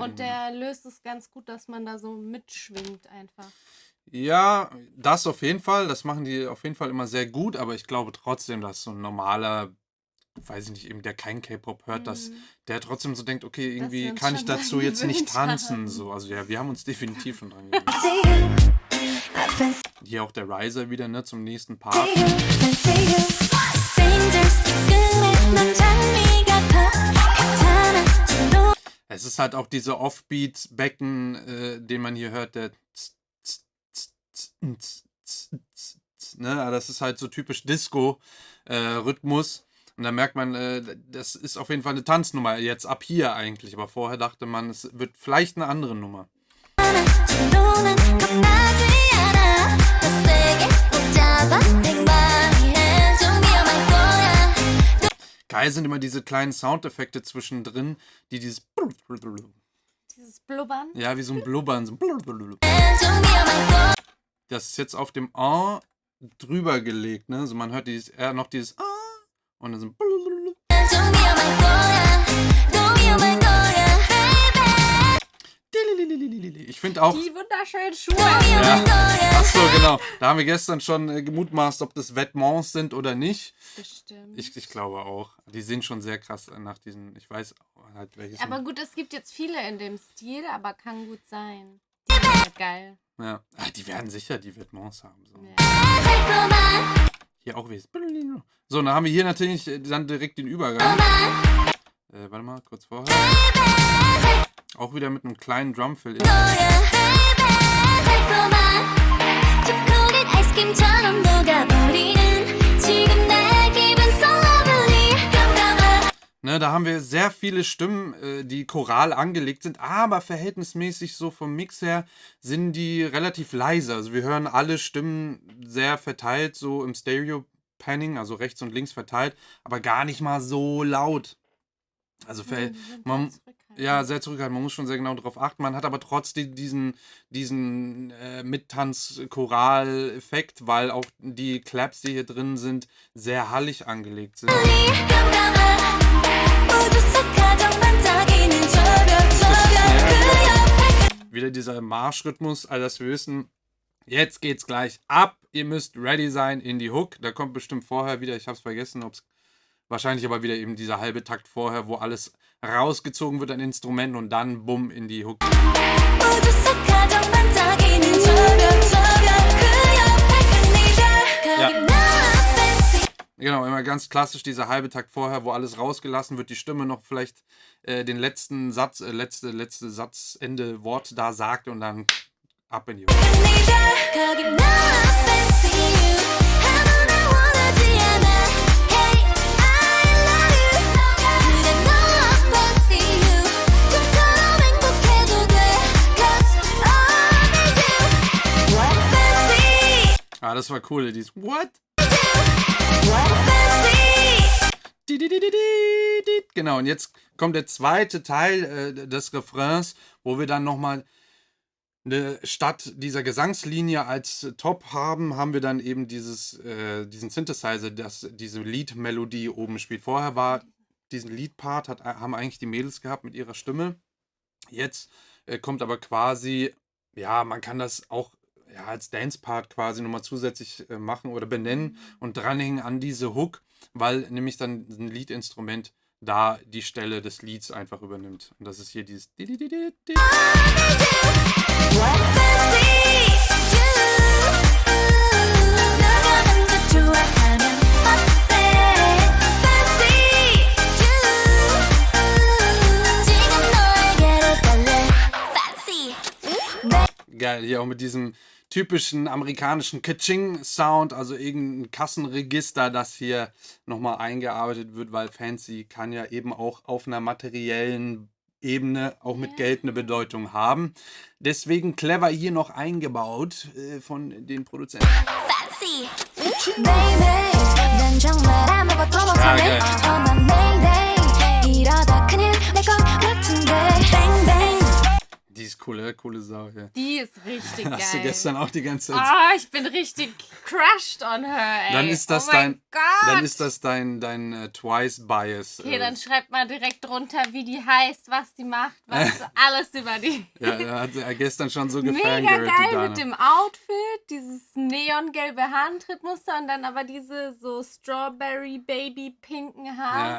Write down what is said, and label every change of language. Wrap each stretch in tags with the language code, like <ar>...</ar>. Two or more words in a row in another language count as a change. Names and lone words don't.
<de>Und der löst es ganz gut, dass man da so mitschwingt einfach. ja, das auf jeden Fall. Das machen die auf jeden Fall immer sehr gut, aber ich glaube trotzdem, dass so ein normaler, weiß ich nicht, eben der kein K-Pop hört, dass der trotzdem so denkt, okay, wir irgendwie uns kann ich schon dazu dran jetzt nicht gewöhnt tanzen. haben. So. Also ja, wir haben uns definitiv schon dran gewöhnt.</de> <en>See you. I fancy</en> <de>Hier auch der Riser wieder, ne, zum nächsten Part.</de> <en>you. Fancy you. Strangers</en> <ko>끝에 넌 장미가 더 괜찮아. 좀</ko> <de>Es ist halt auch diese Offbeat-Becken, den man hier hört, der ne, das ist halt so typisch Disco-Rhythmus. Und da merkt man, das ist auf jeden Fall eine Tanznummer, jetzt ab hier eigentlich. Aber vorher dachte man, es wird vielleicht eine andere Nummer.</de> <ko>너는 겁나지 않아. 더 세게 붙잡아. 내 좀 위험할 거야.</ko> <de>Geil sind immer diese kleinen Soundeffekte zwischendrin, die Dieses Blubbern. ja, wie so ein Blubbern, so</de> <ko>좀 위험할 거야.</ko> <de>das ist jetzt auf dem A drüber gelegt, ne? So man hört noch dieses A und dann so</de> <ko>좀 위험할 거야. 더 위험할 거야.</ko> <de>ich finde auch Die wunderschönen Schuhe. ja. Achso, genau. Da haben wir gestern schon gemutmaßt, ob das Vêtements sind oder nicht. Bestimmt. Ich glaube auch. Die sind schon sehr krass nach diesen, ich weiß halt welches. Aber gut, es gibt jetzt viele in dem Stil, aber kann gut sein. Ja, geil. Ja. Die werden sicher die Vêtements haben. So. Ja.</de> <ko>달콤한</ko> <de>Hier auch wie. So, dann haben wir hier natürlich dann direkt den Übergang. Warte mal, kurz vorher. Auch wieder mit einem kleinen Drumfill.</de> <ko>달콤한 초콜릿 아이스크림처럼 녹아버리는 지금 내 기분</ko> <en>so lovely.</en> <ko>깜깜한</ko> <de>Ne, da haben wir sehr viele Stimmen, die choral angelegt sind, aber verhältnismäßig so vom Mix her sind die relativ leise. Also wir hören alle Stimmen sehr verteilt, so im Stereo-Panning, also rechts und links verteilt, aber gar nicht mal so laut. Also Die sind sehr man, zurückhaltend. ja, sehr zurückhaltend. Man muss schon sehr genau darauf achten. Man hat aber trotzdem diesen Mittanz-Choral-Effekt, weil auch die Claps, die hier drin sind, sehr hallig angelegt sind.</de> <ko>깜깜한 우주 속 가장 반짝이는 저별 그 옆에</ko> <de>Wieder dieser Marschrhythmus, also dass wir wissen, jetzt geht's gleich ab. Ihr müsst ready sein in die Hook. Da kommt bestimmt vorher wieder, ich hab's vergessen, ob's wahrscheinlich aber wieder eben dieser halbe Takt vorher, wo alles rausgezogen wird an Instrumenten und dann bumm in die Hook.</de> <ko>우주 속 가장 반짝이는 저별 그 옆에 끝내자 거기 나 fancy</ko> <de>Genau, immer ganz klassisch dieser halbe Takt vorher, wo alles rausgelassen wird, die Stimme noch vielleicht den letzten Satz, letzte Satzende Wort da sagt und dann ab in die Hook.</de> <ko>끝내자 거기 나</ko> <en>fancy you</en> <ko>아무나 원하지 않아</ko> <en>Hey I love you</en> <ko>그래 너</ko> <en>fancy you</en> <ko>좀처럼 행복해도 돼</ko> <en>Cause I need you What fancy</en> <de>Ah, das war cool, dieses What?</de> <en>What fancy</en> <de>Genau, und jetzt kommt der zweite Teil des Refrains, wo wir dann nochmal statt dieser Gesangslinie als Top haben wir dann eben diesen Synthesizer, diese Lead-Melodie oben spielt. Vorher war diesen Lead-Part, haben eigentlich die Mädels gehabt mit ihrer Stimme. Jetzt kommt aber quasi, ja, man kann das auch ja, als Dance-Part quasi nochmal zusätzlich machen oder benennen und dranhängen an diese Hook, weil nämlich dann ein Lead-Instrument da die Stelle des Lieds einfach übernimmt. Und das ist hier dieses</de> <en>What fancy you</en> <ko>너가 먼저 좋아하면 어때</ko> <en>Fancy you</en> <ko>지금 너에게로 갈래 Fancy</ko> <de>geil. Hier auch mit diesem typischen amerikanischen Ka-Ching-Sound, also irgendein Kassenregister, das hier nochmal eingearbeitet wird, weil Fancy kann ja eben auch auf einer materiellen Ebene auch mit Geld eine Bedeutung haben. Deswegen clever hier noch eingebaut von den Produzenten.</de> <en>Fancy baby</en> <ko>난 정말 아무것도 못하네 엄한 mayday 이러다 큰일 날 것 같은데</ko> <en>bang bang</en> <de>Die ist cool, coole Sau hier. Die ist richtig geil. Hast du gestern auch die ganze Zeit. Ah, ich bin richtig</de> <en>crushed on her,</en> <de>ey. Dann ist das oh mein Gott. Dann ist das dein Twice-Bias. Okay, dann schreibt mal direkt drunter, wie die heißt, was die macht, was alles über die. Ja, hat er gestern schon so Mega gefangirlt, die geil Dana. mit dem Outfit, dieses neongelbe Handtrittmuster und dann aber diese so</de> <en>Strawberry Baby</en> <de>pinken Haare.</de>